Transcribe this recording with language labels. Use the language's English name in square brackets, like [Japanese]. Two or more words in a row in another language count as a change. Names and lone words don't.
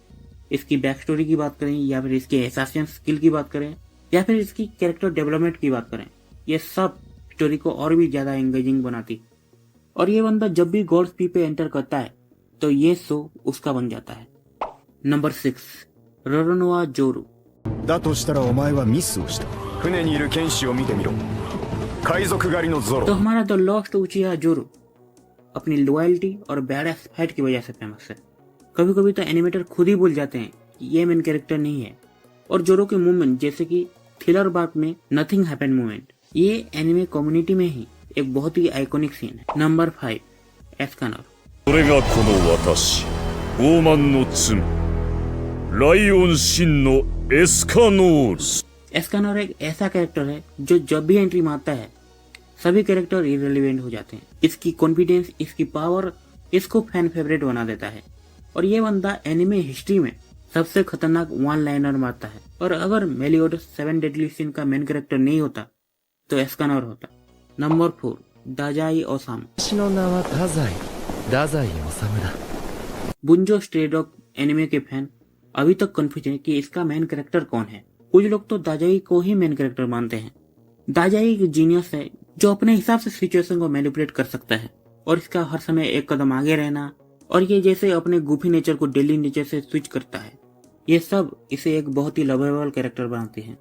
[Hindi] इसकी [English] back story [Hindi] की बात करें, या फिर इसके एसासियन स्किल की बात करें, या फिर इसकी [English] character development [Hindi] की बात करें, ये सब स्टोरी को और भी ज्यादा एंगेजिंग बनाती। और ये बंदा जब भी गॉड्स पी पे एंटर करता है तो ये शो उसका बन जाता है। नंबर 6, रोरोनोआ जोरू। [Japanese] だとしたらお前はミスをした。船にいる剣士を見てみろ。海賊狩りのゾロ。 [Hindi] तो हमारा [English] the lost [Hindi] उचिहा जोरू अपनी लॉयल्टी और [English] badass fight [Hindi] की वजह से फेमस है। कभी कभी तो एनिमेटर खुद ही भूल जाते हैं कि ये [English] main character [Hindi] नहीं है। और जोरो के मूवमेंट, जैसे कि थ्रिलर बार्क में [English] nothing happen movement, [Hindi] ये [English] anime community [Hindi] में ही एक बहुत ही [English] iconic scene [Hindi] है। नंबर 5, एस्कानर। [Japanese] それがこの私、傲慢の罪、ライオン真のエスカノール。 [Hindi] एस्कानर एक ऐसा कैरेक्टर है जो जब भी एंट्री मारता है सभी कैरेक्टर इरेलीवेंट हो जाते हैं। इसकी कॉन्फिडेंस, इसकी पावर इसको [English] fan favorite [Hindi] बना देता है। और ये बंदा [English] anime history [Hindi] में सबसे खतरनाक [English] one liner [Hindi] मारता है। और अगर मेलियोडस 7 डेडली सिन का [English] main character [Hindi] नहीं होता तो एस्कानर होता। नंबर 4, दाजाई ओसामू। [Japanese] 私の名は太宰治だ。 [Hindi] बुंजो स्ट्रे डॉग एनिमे के फैन अभी तक कंफ्यूज है कि इसका [English] main character [Hindi] कौन है। कुछ लोग तो दाजाई को ही [English] main character [Hindi] मानते हैं। दाजाई एक जीनियस है जो अपने हिसाब से सिचुएशन को मैनिपुलेट कर सकता है। और इसका हर समय एक कदम आगे रहना, और ये जैसे अपने [English] goofy nature [Hindi] को [English] daily nature [Hindi] से स्विच करता है, ये सब इसे एक बहुत ही [English] lovable character [Hindi] बनाते हैं।